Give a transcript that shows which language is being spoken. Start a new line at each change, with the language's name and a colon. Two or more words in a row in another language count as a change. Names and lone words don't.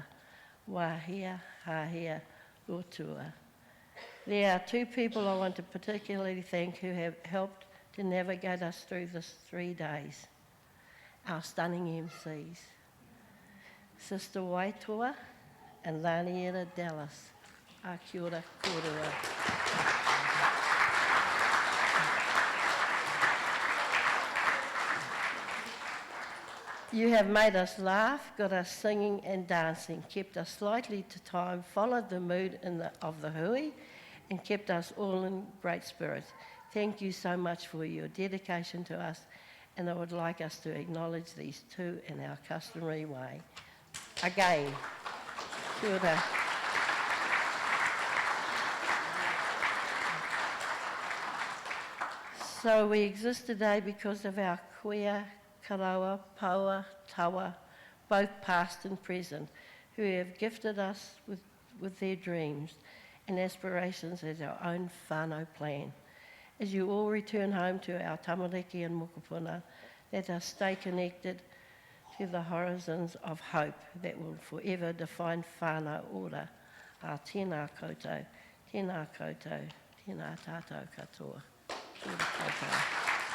English: Wahia, hahia, rotua. There are two people I want to particularly thank who have helped to navigate us through this 3 days. Our stunning MCs, Sister Waitoa and Laniera Dallas.
Māori: A kia ora kōrua.
English: You have made us laugh, got us singing and dancing, kept us slightly to time, followed the mood of the hui, and kept us all in great spirits. Thank you so much for your dedication to us, and I would like us to acknowledge these two in our customary way. Again,
Māori: kia ora.
English: So we exist today because of our
Māori: kuia, karawa, paua, tawa,
English: both past and present, who have gifted us with their dreams and aspirations as our own whānau plan. As you all return home to our tamariki and mokopuna, let us stay connected to the horizons of hope that will forever define
Māori: whānau ora. Tēnā koutou, tēnā koutou, tēnā tātou katoa. Kia ora koutou.